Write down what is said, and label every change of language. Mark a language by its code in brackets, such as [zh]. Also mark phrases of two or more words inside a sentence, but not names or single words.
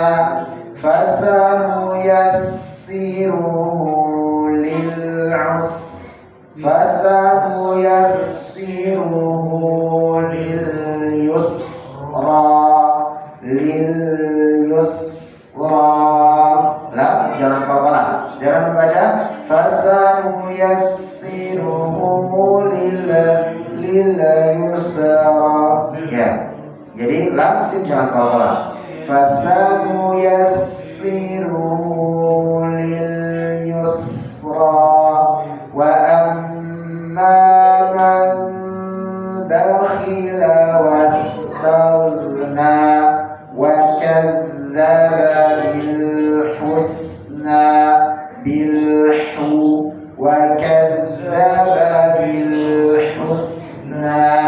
[ar] فسنيسره للعسرى، فسنيسره لليسرى، لليسرى. [id] Lah, jangan kepala, jangan membaca [ar] فسنيسره لليسرى. [id] Ya. Jadi lam sim jangan kepala. [ar] فسنيسره لليسرى. وأما من بخل واستغنى وكذب بالحسنى، بالحُ وكذب بالحسنى.